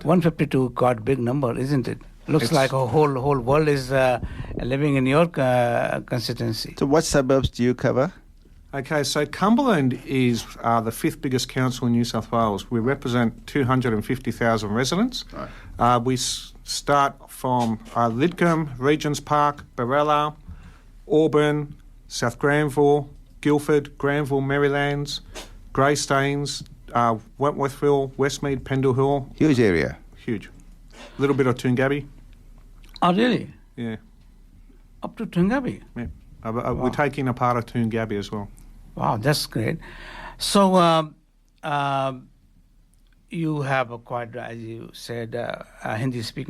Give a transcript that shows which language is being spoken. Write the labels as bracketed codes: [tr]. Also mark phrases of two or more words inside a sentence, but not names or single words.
[en] 152, quite big number, isn't it? Looks like a whole world is living in your constituency. So what suburbs do you cover? Okay, so Cumberland is the fifth biggest council in New South Wales. We represent 250,000 residents. Right. We start from Lidcombe, Regents Park, Barella, Auburn, South Granville, Guildford, Granville, Marylands, Greystanes, Wentworthville, Westmead, Pendle Hill. Huge area. Huge. A little bit of Toongabbie. Oh, really? Yeah. Up to Toongabbie? Yeah. We're taking a part of Toongabbie as well. Wow, that's great. So, you have a quite, as you said, Hindi speaking.